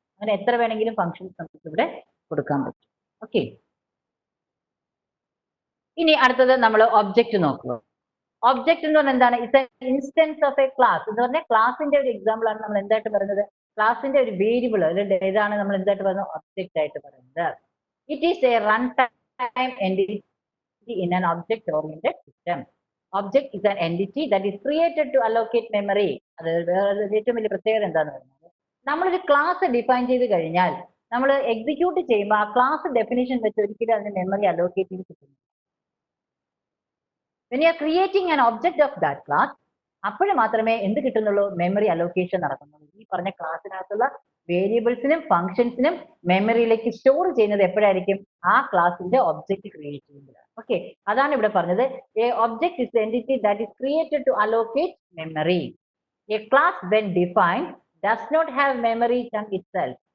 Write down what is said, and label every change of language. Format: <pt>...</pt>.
<ml>അങ്ങനെ എത്ര വേണമെങ്കിലും ഫംഗ്ഷൻസ് നമുക്ക് ഇവിടെ കൊടുക്കാൻ പറ്റും. ഓക്കെ, ഇനി അടുത്തത് നമ്മൾ ഒബ്ജക്റ്റ് നോക്കുക. ഒബ്ജക്റ്റ് എന്ന് പറഞ്ഞാൽ എന്താണ്?</ml> <en>It's an instance of a class.</en> <ml>എന്ന് പറഞ്ഞാൽ ക്ലാസിന്റെ ഒരു എക്സാമ്പിൾ ആണ് നമ്മൾ എന്തായിട്ട് പറയുന്നത്? ക്ലാസിന്റെ ഒരു വേരിയബിൾ, ഇതാണ് നമ്മൾ എന്തായിട്ട് പറയുന്നത്? ഒബ്ജക്റ്റ് ആയിട്ട് പറയുന്നത്.</ml> <en>It is a run time entity in an object oriented system. Object is an entity that is created to allocate memory.</en> <ml>അത് ഏറ്റവും വലിയ പ്രത്യേകത എന്താണെന്ന് പറയുന്നത്, നമ്മളൊരു ക്ലാസ് ഡിഫൈൻ ചെയ്ത് കഴിഞ്ഞാൽ നമ്മൾ എക്സിക്യൂട്ട് ചെയ്യുമ്പോൾ ആ ക്ലാസ് ഡെഫിനിഷൻ വെച്ച് ഒരിക്കലും അതിന് മെമ്മറി അലോക്കേറ്റ് ചെയ്ത് കിട്ടുന്നു.</ml> <en>when you are creating an object of that class,</en> <ml>അപ്പോൾ മാത്രമേ എന്ത് കിട്ടുന്നുള്ളൂ, മെമ്മറി അലോക്കേഷൻ നടക്കുന്നുള്ളൂ. ഈ പറഞ്ഞ ക്ലാസ്സിനകത്തുള്ള വേരിയബിൾസിനും ഫംഗ്ഷൻസിനും മെമ്മറിയിലേക്ക് സ്റ്റോർ ചെയ്യുന്നത് എപ്പോഴായിരിക്കും, ആ ക്ലാസിന്റെ ഒബ്ജക്റ്റ് ക്രിയേറ്റ് ചെയ്യുന്നത്.</ml> <en>okay,</en> <ml>അതാണ് ഇവിടെ പറഞ്ഞത്.</ml> <en>A object is entity that is created to allocate memory. A class when defined does not have memory chunk itself.</en>